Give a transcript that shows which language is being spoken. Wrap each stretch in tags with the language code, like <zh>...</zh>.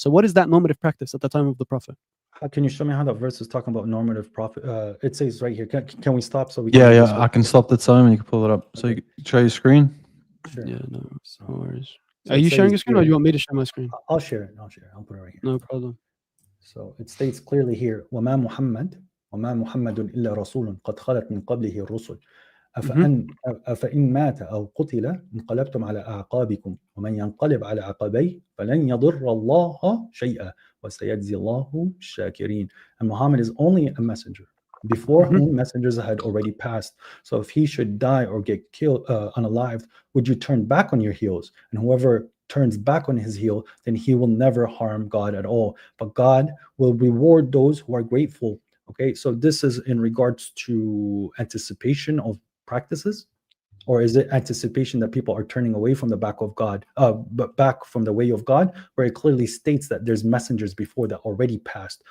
<en>So what is that normative practice at the time of the Prophet? Can you show me how that verse is talking about normative prophet? It says right here. Can we stop so we can... Yeah, I can stop the time and you can pull it up. So you can show your screen? Sure. Yeah, no worries. So are you sharing your screen or do you want me to share my screen? I'll share it. I'll put it right here. No problem. So it states clearly here,</en> <ar>وَمَا مُحَمَّدٌ إِلَّا رَسُولٌ قَدْ خَلَتْ مِنْ قَبْلِهِ الرُّسُلُ أفإن مات أو قتل انقلبتم على أعقابكم ومن ينقلب على عقبيه فلن يضر الله شيئا وسيجزي الله الشاكرين.</ar> <en>And Muhammad is only a messenger before whom messengers had already passed. So if he should die or get killed unalived, would you turn back on your heels? And whoever turns back on his heel, then he will never harm God at all. But God will reward those who are grateful. Okay, so this is in regards to anticipation of practices, or is it anticipation that people are turning away from the back of God, but back from the way of God, where it clearly states that there's messengers before that already passed.</en>